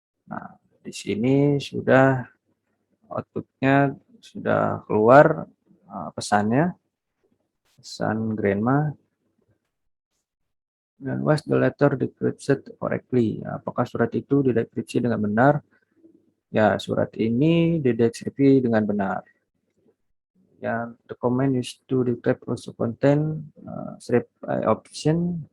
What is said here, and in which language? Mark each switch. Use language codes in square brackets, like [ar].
[id] Nah, di sini sudah outputnya sudah keluar pesannya, pesan grandma. [en] Dan was the letter decrypted correctly? [id] Apakah surat itu didekripsi dengan benar? Ya, surat ini didekripsi dengan benar. [en] Ya, the command used to decrypt also contain strip option.